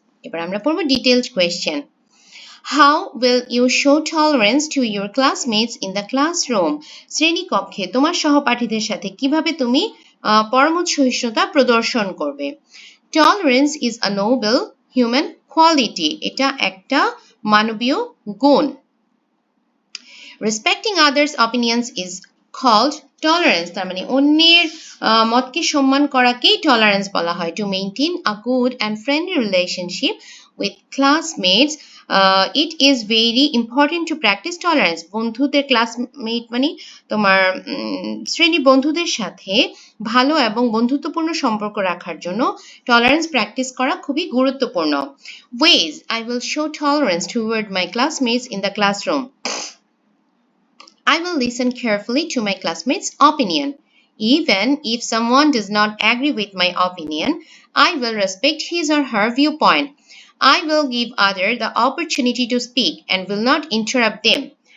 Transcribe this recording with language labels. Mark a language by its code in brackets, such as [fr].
[bn] এবার আমরা পড়ব [en] detailed question. How will you show tolerance to your classmates in the classroom? [bn] শ্রেণীকক্ষে তোমার সহপাঠীদের সাথে কিভাবে তুমি পরমত সহিষ্ণুতা প্রদর্শন করবে? [en] Tolerance is a noble human quality. [bn] এটা একটা মানবীয় গুণ। [en] Respecting others' opinions is called tolerance. [bn] তার মানে অন্যের মতকে সম্মান করাকেই টলারেন্স বলা হয়। [en] To maintain a good and friendly relationship with classmates, it is very important to practice tolerance. [bn] বন্ধুদের ক্লাসমেট মানে তোমার শ্রেণী বন্ধুদের সাথে ভালো এবং বন্ধুত্বপূর্ণ সম্পর্ক রাখার জন্য টলারেন্স প্র্যাকটিস করা খুবই গুরুত্বপূর্ণ। [en] Ways I will show tolerance toward my classmates in the classroom. I will listen carefully to my classmates' opinion. Even if someone does not agree with my opinion, I will respect his or her viewpoint. I will give others the opportunity to speak and will not interrupt them.